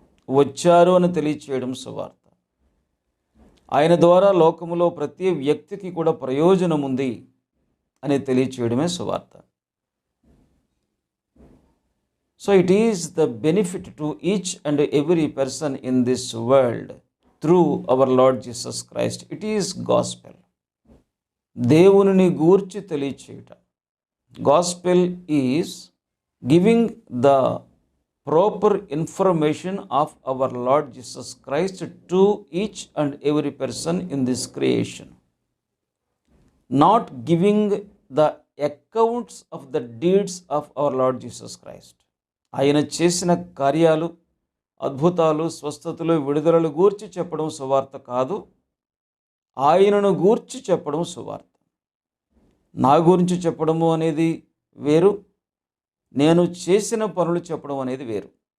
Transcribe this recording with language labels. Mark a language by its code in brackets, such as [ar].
[te] వచ్చారు అని తెలియచేయడం సువార్త. ఆయన ద్వారా లోకములో ప్రతి వ్యక్తికి కూడా ప్రయోజనం ఉంది అని తెలియచేయడమే సువార్త. [en] So it is the benefit to each and every person in this world through our Lord Jesus Christ. It is gospel. [te] దేవుని గూర్చి తెలియచేయుట. [en] Gospel is giving the proper information of our Lord Jesus Christ to each and every person in this creation. Not giving the accounts of the deeds of our Lord Jesus Christ. [te] ఆయన చేసిన కార్యాలు, అద్భుతాలు, స్వస్థతలు, విడుదలలు గూర్చి చెప్పడం సువార్త కాదు. ఆయనను గూర్చి చెప్పడం సువార్త. నా గురించి చెప్పడము అనేది వేరు, నేను చేసిన పనులు చెప్పడం అనేది వేరు.